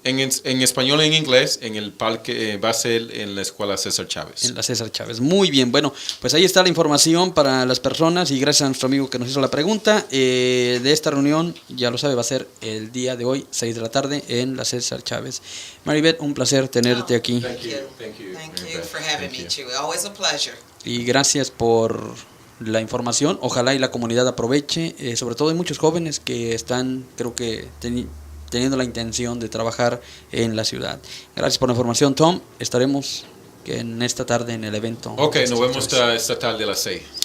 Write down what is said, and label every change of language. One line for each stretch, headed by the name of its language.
Spanish: En español y en inglés, en el parque, va a ser en la escuela César Chávez. En la César Chávez. Muy bien, bueno, pues ahí está la información para las personas y gracias a nuestro amigo que nos hizo la pregunta. De esta reunión, ya lo sabe, va a ser el día de hoy, 6 de la tarde, en la César Chávez. Maribeth, un placer tenerte aquí.
English: Thank you for having me, Chuy. Always a pleasure.
Spanish: Y gracias por la información. Ojalá y la comunidad aproveche. Sobre todo hay muchos jóvenes que están, creo que, teniendo la intención de trabajar en la ciudad. Gracias por la información, Tom. Estaremos en esta tarde en el evento. Ok, nos vemos esta tarde a las 6.